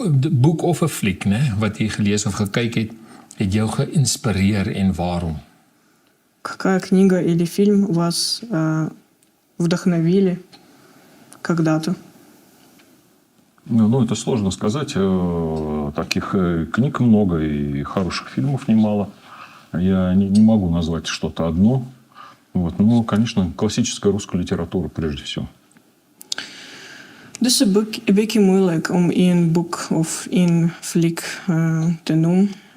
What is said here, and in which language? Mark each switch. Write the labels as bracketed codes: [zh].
[af] Boek of 'n fliek, né, wat u gelees of gekyk het jou geïnspireer en waarom? [ru] Какая книга или фильм вас вдохновили когда-то? Ну, это сложно сказать. Таких книг много и хороших фильмов немало. Я не могу назвать что-то одно. Вот. Ну, конечно, классическая русская литература прежде всего. [nl] Dus een beetje moeilijk om één boek of één fliek te noemen.